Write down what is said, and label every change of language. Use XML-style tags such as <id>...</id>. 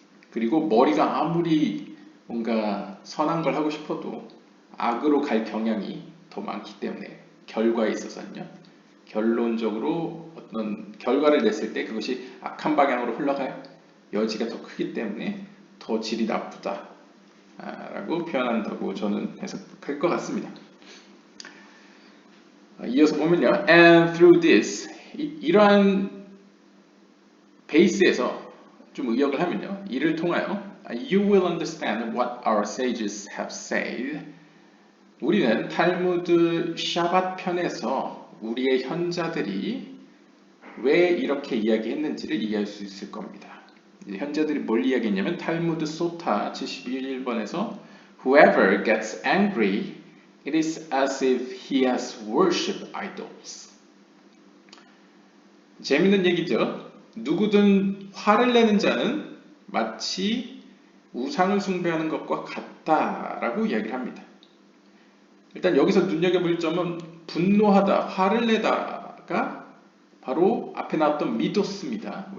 <ko>그리고 머리가 아무리 뭔가 선한 걸 하고 싶어도 악으로 갈 경향이 더 많기 때문에, 결과에 있어서는요. 결론적으로 어떤 결과를 냈을 때 그것이 악한 방향으로 흘러갈 여지가 더 크기 때문에 더 질이 나쁘다 라고 표현한다고 저는 해석할 것 같습니다. 이어서 보면요,</ko> <en>and through this,</en> <ko>이러한 베이스에서 좀 의역을 하면요, 이를 통하여</ko> <en>you will understand what our sages have said.</en> <ko>우리는 탈무드 샤밧 편에서 우리의 현자들이 왜 이렇게 이야기했는지를 이해할 수 있을 겁니다. 현자들이 뭘 이야기했냐면 탈무드 소타 71번에서</ko> <en>Whoever gets angry, it is as if he has worshipped idols.</en> <ko>재밌는 얘기죠. 누구든 화를 내는 자는 마치 우상을 숭배하는 것과 같다라고 이야기를 합니다. 일단 여기서 눈여겨볼 점은 분노하다, 화를 내다가 바로 앞에 나왔던 미도스입니다.</ko>